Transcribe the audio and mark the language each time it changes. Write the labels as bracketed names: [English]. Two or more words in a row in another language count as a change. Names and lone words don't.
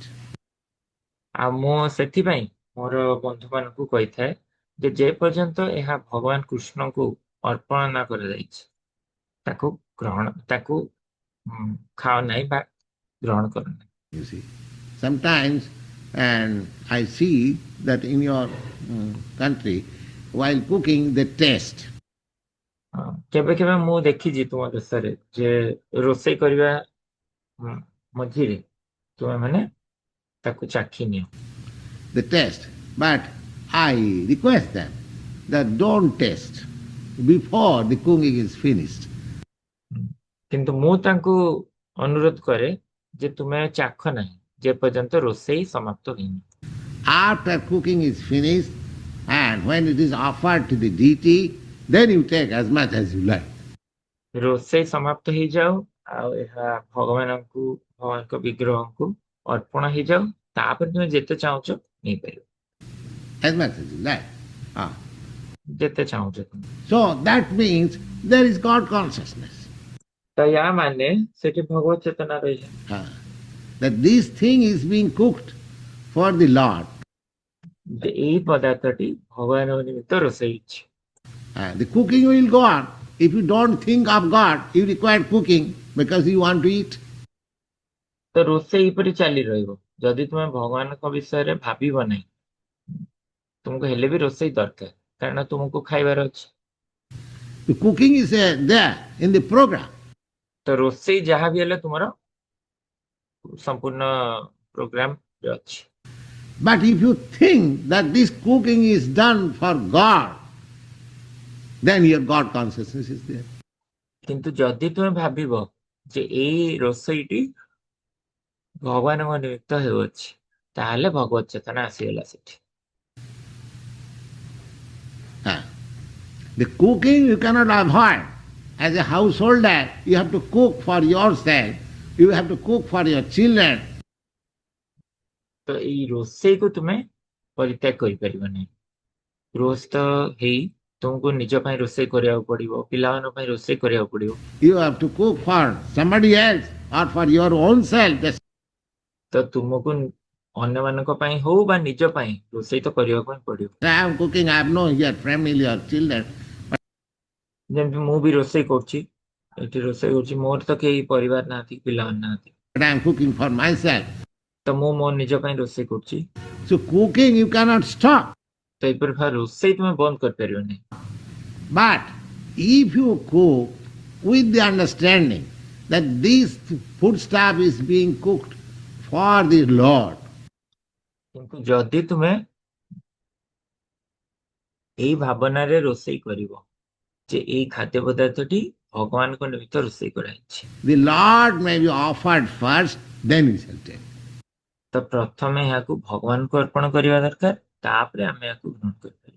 [Odia] ଆଉ ମୁଁ ସେଥିପାଇଁ ମୋର ବନ୍ଧୁମାନଙ୍କୁ କହିଥାଏ ଯେ ଯେ ପର୍ଯ୍ୟନ୍ତ ଏହା ଭଗବାନ କୃଷ୍ଣଙ୍କୁ ଅର୍ପଣ ନ କରାଯାଇଛି ତାକୁ ଖାଅ ନାହିଁ ବା ଗ୍ରହଣ କର ନାହିଁ। [English] You see, sometimes, and I see that in your country, while cooking, they taste. [Odia] କେବେ କେବେ ମୁଁ ଦେଖିଛି ତୁମ ଦେଶରେ ଯେ ରୋଷେଇ କରିବା ମଝିରେ ତୁମେ ମାନେ ତାକୁ ଚାଖି ନିଅ। [English] They taste, but I request them that don't taste before the cooking is finished. [Odia] କିନ୍ତୁ ମୁଁ ତାଙ୍କୁ ଅନୁରୋଧ କରେ ଯେ ତୁମେ ଚାଖ ନାହିଁ ଯେ ପର୍ଯ୍ୟନ୍ତ ରୋଷେଇ ସମାପ୍ତ ହେଇନି। [English] After cooking is finished, and when it is offered to the deity, then you take as much as you like. [Odia] ରୋଷେଇ ସମାପ୍ତ ହେଇଯାଉ ଆଉ ଏହା ଭଗବାନଙ୍କ ବିଗ୍ରହଙ୍କୁ ଅର୍ପଣ ହେଇଯାଉ ତାପରେ ତୁମେ ଯେତେ ଚାହୁଁଛ ନେଇପାରିବ। [English] As much as you like. Ah. [Odia] ଯେତେ ଚାହୁଁଛ ତୁମେ। [English] So that means there is God consciousness. [Odia] ତ ୟା ମାନେ ସେଠି ଭଗବତ ଚେତନା ରହିଲା। [English] That this thing is being cooked for the Lord. [Odia] ଏଇ ପଦାର୍ଥଟି ଭଗବାନଙ୍କ ନିମିତ୍ତ ରୋଷେଇ ହେଇଛି। [English] The cooking will go on. If you don't think of God, you require cooking because you want to eat. [Odia] ତ ରୋଷେଇ ଏପରି ଚାଲି ରହିବ ଯଦି ତୁମେ ଭଗବାନଙ୍କ ବିଷୟରେ ଭାବିବ ନାହିଁ ତୁମକୁ ହେଲେ ବି ରୋଷେଇ ଦରକାର କାରଣ ତୁମକୁ ଖାଇବାର ଅଛି। [English] The cooking is there in the program. [Odia] ତ ରୋଷେଇ ଯାହା ବି ହେଲେ ତୁମର ସମ୍ପୂର୍ଣ୍ଣ ପ୍ରୋଗ୍ରାମ ରେ ଅଛି। [English] But if you think that this cooking is done for God, then your God consciousness is there. [Odia] କିନ୍ତୁ ଯଦି ତୁମେ ଭାବିବ ଯେ ଏଇ ରୋଷେଇଟି ଭଗବାନଙ୍କ ନିମିତ୍ତ ହେଉଅଛି ତାହେଲେ ଭଗବତ ଚେତନା ଆସିଗଲା ସେଠି। [English] The cooking you cannot avoid. As a householder, you have to cook for yourself. You have to cook for your children. [Odia] ତ ଏଇ ରୋଷେଇକୁ ତୁମେ ପରିତ୍ୟାଗ କରିପାରିବ ନାହିଁ। ଗୃହସ୍ଥ ହେଇ ତୁମକୁ ନିଜ ପାଇଁ ରୋଷେଇ କରିବାକୁ ପଡିବ ପିଲାମାନଙ୍କ ପାଇଁ ରୋଷେଇ କରିବାକୁ ପଡିବ। [English] You have to cook for somebody else or for your own self. [Odia] ତ ତୁମକୁ ଅନ୍ୟମାନଙ୍କ ପାଇଁ ହଉ ବା ନିଜ ପାଇଁ ରୋଷେଇ ତ କରିବାକୁ ହିଁ ପଡିବ। [English] I am cooking, I have no here family or children. [Odia] ଯେମିତି ମୁଁ ବି ରୋଷେଇ କରୁଛି ଏଠି ରୋଷେଇ କରୁଛି ମୋର ତ କେହି ପରିବାର ନାହାନ୍ତି ପିଲାମାନେ ନାହାନ୍ତି। [English] But I am cooking for myself. [Odia] ତ ମୁଁ ମୋ ନିଜ ପାଇଁ ରୋଷେଇ କରୁଛି। [English] So cooking you cannot stop. [Odia] ତ ଏପରି ଭାବେ ରୋଷେଇ ତୁମେ ବନ୍ଦ କରିପାରିବ ନାହିଁ। [English] But if you cook with the understanding that this food stuff is being cooked for the Lord. [Odia] କିନ୍ତୁ ଯଦି ତୁମେ ଏଇ ଭାବନାରେ ରୋଷେଇ କରିବ ଯେ ଏଇ ଖାଦ୍ୟ ପଦାର୍ଥଟି ଭଗବାନଙ୍କ ନିମିତ୍ତ ରୋଷେଇ କରାଯାଇଛି। [English] The Lord may be offered first, then we shall take. [Odia] ତ ପ୍ରଥମେ ଏହାକୁ ଭଗବାନଙ୍କୁ ଅର୍ପଣ କରିବା ଦରକାର ତାପରେ ଆମେ ଏହାକୁ ଗ୍ରହଣ କରିପାରିବା।